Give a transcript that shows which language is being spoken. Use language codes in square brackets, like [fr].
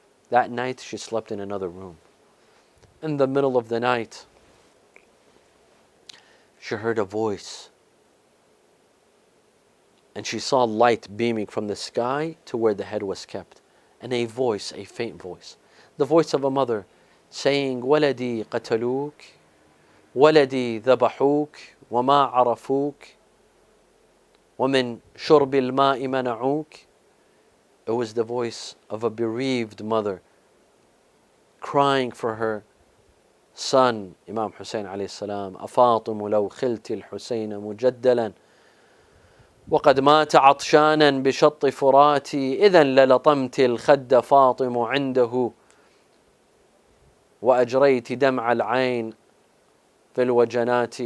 [en] That night she slept in another room. In the middle of the night, she heard a voice. And she saw light beaming from the sky to where the head was kept. And a voice, a faint voice. The voice of a mother saying, [ar] وَلَدِي قَتَلُوكَ وَلَدِي ذَبَحُوكَ وَمَا عَرَفُوكَ وَمِن شُرْبِ الْمَاءِ مَنَعُوكَ. [en] It was the voice of a bereaved mother crying for her son, Imam Hussein alayhi salam. [ar] أَفَاطِمُ لَوْ خِلْتِ الْحُسَيْنَ مُجَدَّلًا وقد مات عطشانا بشط فراتي إذا للطمت الخد فاطم عنده وأجريت دمع العين في الوجنات.